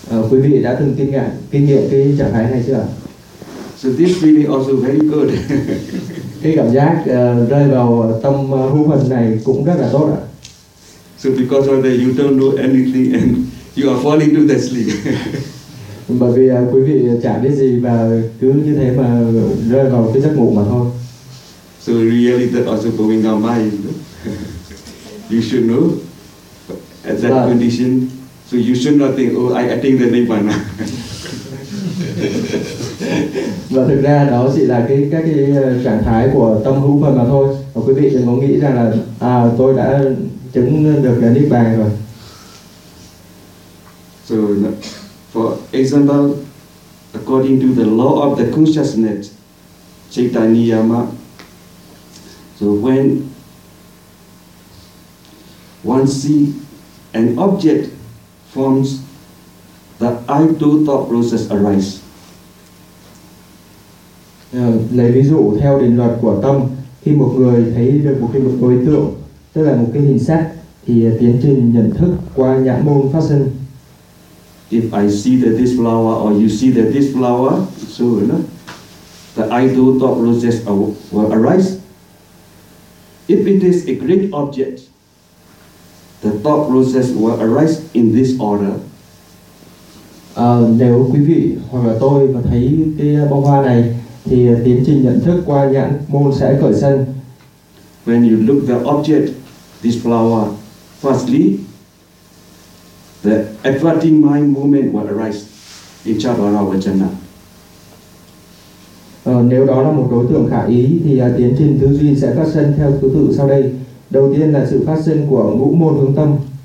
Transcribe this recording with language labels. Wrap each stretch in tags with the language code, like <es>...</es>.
<vi>Quý vị đã từng kinh nghiệm cái trạng thái này chưa?</vi> <en>So this feeling also very good.</en> <vi>Cái cảm giác rơi vào tâm hữu phần này cũng rất là tốt ạ.</vi> <en>So because of that you don't know anything and You are falling to the sleep.</en> <vi>Bởi vì quý vị chả biết gì mà cứ như thế mà rơi vào cái giấc ngủ mà thôi.</vi> <en>So really that also going our mind. You should know at that condition. So you should not think, oh, I think the Nirvana.</en> <vi>Và thực ra đó chỉ là cái các cái trạng thái của tâm hữu phần mà thôi. Và quý vị đừng có nghĩ rằng là à, tôi đã chứng được cái Nirvana rồi.</vi> <en>So for example, according to the law of the consciousness, Chaitanyama, so when one see an object forms, the I do thought process arise.</en> <vi>Lấy ví dụ theo định luật của tâm, khi một người thấy được một cái đối tượng, tức là một cái hình sắc, thì tiến trình nhận thức qua nhãn môn phát sinh.</vi> <en>If I see that this flower or you see that this flower, so you know, the idle thought process will arise. If it is a great object, the thought process will arise in this order.</en> <vi>Nếu quý vị hoặc là tôi mà thấy cái bông hoa này, thì tiến trình nhận thức qua nhãn môn sẽ khởi sân.</vi> <en>When you look the object, this flower, firstly, the adverting mind movement will arise in Chavara Vachana.</en> <vi>Nếu đó là một đối tượng khả ý thì tiến trình tư duy sẽ phát sinh theo thứ tự sau đây. Đầu tiên là sự phát sinh của ngũ môn hướng tâm.</vi>